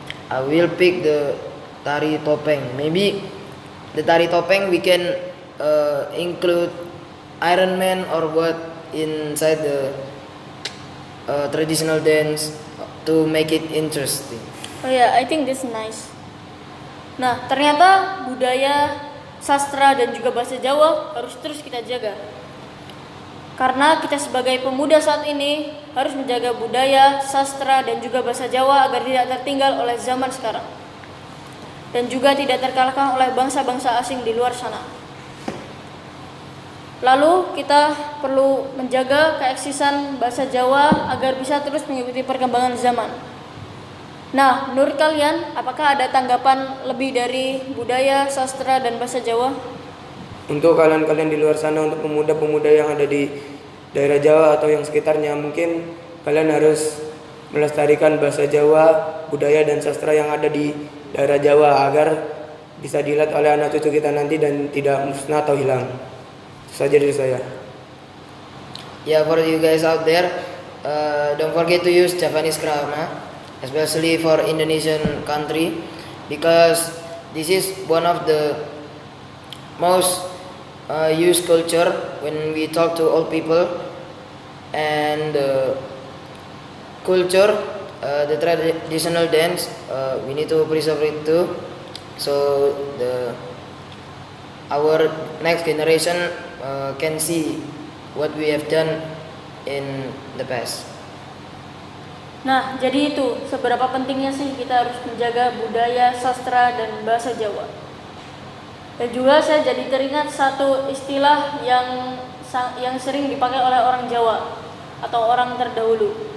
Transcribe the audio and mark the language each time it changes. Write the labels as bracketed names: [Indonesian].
[English] I will pick the tari topeng. Maybe the tari topeng we can include Iron Man or what inside the traditional dance to make it interesting. [Indonesian] Oh ya, [English] I think this nice. [Indonesian] Nah, ternyata budaya, sastra dan juga bahasa Jawa harus terus kita jaga. Karena kita sebagai pemuda saat ini harus menjaga budaya, sastra dan juga bahasa Jawa agar tidak tertinggal oleh zaman sekarang. Dan juga tidak terkalahkan oleh bangsa-bangsa asing di luar sana. Lalu kita perlu menjaga keeksisan bahasa Jawa agar bisa terus mengikuti perkembangan zaman. Nah, menurut kalian, apakah ada tanggapan lebih dari budaya, sastra, dan bahasa Jawa? Untuk kalian-kalian di luar sana, untuk pemuda-pemuda yang ada di daerah Jawa atau yang sekitarnya, mungkin kalian harus melestarikan bahasa Jawa, budaya dan sastra yang ada di daerah Jawa agar bisa dilihat oleh anak cucu kita nanti dan tidak musnah atau hilang. Itu saja dari saya. [English] Yeah, for you guys out there, don't forget to use Japanese grammar, especially for Indonesian country, because this is one of the most used culture when we talk to old people, and culture, the traditional dance, we need to preserve it too, so our next generation can see what we have done in the past. [Indonesian] Nah, jadi itu seberapa pentingnya sih kita harus menjaga budaya, sastra, dan bahasa Jawa. Dan juga saya jadi teringat satu istilah yang sering dipakai oleh orang Jawa atau orang terdahulu.